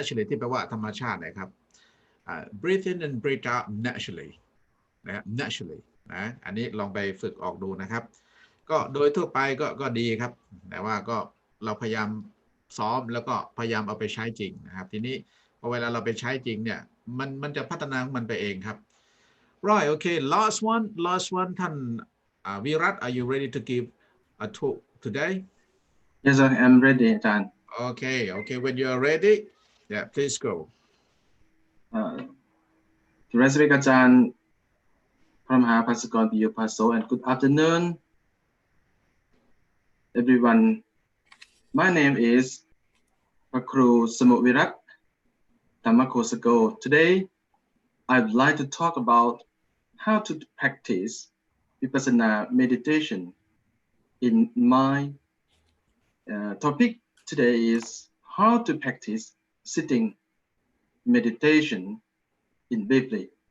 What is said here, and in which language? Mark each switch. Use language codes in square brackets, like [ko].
[th] ที่แปลว่าธรรมชาตินะครับ [en] breathe in and breathe out naturally [th] นะครับ [en] naturally [th] นะอันนี้ลองไปฝึกออกดูนะครับก็โดยทั่วไปก็ดีครับแต่ว่าก็เราพยายามซ้อมแล้วก็พยายามเอาไปใช้จริงนะครับทีนี้พอเวลาเราไปใช้จริงเนี่ยมันจะพัฒนามันไปเองครับ [en] right okay last one [th] ท่านวิรัต [en] are you ready to give a talk today yes sir I'm ready อาจารย์ okay when you are ready yeah please go ที่รัศมีอาจารย์พระมหาภัสกรปิยภาโส and good afternoon everyone my name is พระครูสมุวิรัต Thamakosako. Today I would like to talk about how to practice Vipassana meditation. In my topic today is how to practice sitting meditation in briefly.